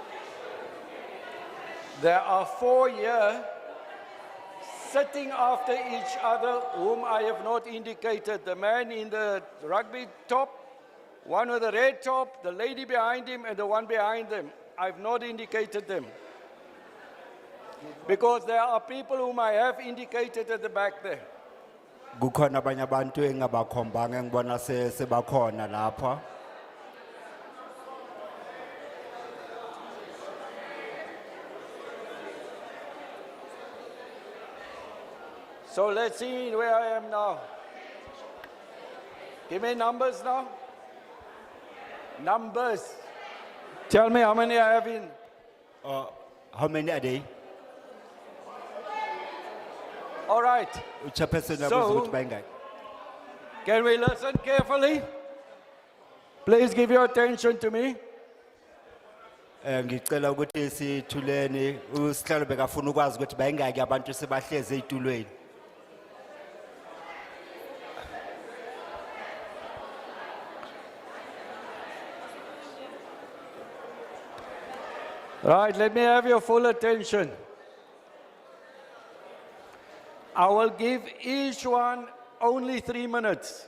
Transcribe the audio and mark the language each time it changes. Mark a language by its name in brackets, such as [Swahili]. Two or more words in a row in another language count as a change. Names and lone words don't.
[English] There are 4 here sitting after each other whom I have not indicated. The man in the rugby top, one with the red top, the lady behind him, and the one behind them. I've not indicated them. Because there are people whom I have indicated at the back there. [Zulu] Kukhona abanye abantu engabakhombanga engibona sebakhona lapha. [English] So let's see where I am now. Give me numbers now. Numbers. Tell me how many I have in. How many are they? All right. Chairperson, So, can we listen carefully? Please give your attention to me. [Zulu] Ngicela ukuthi sithuleni usihlalo bekafuna ukwazi ukuthi bayingaki abantu sebahleze ezitulweni. [English] Right, let me have your full attention. I will give each one only 3 minutes.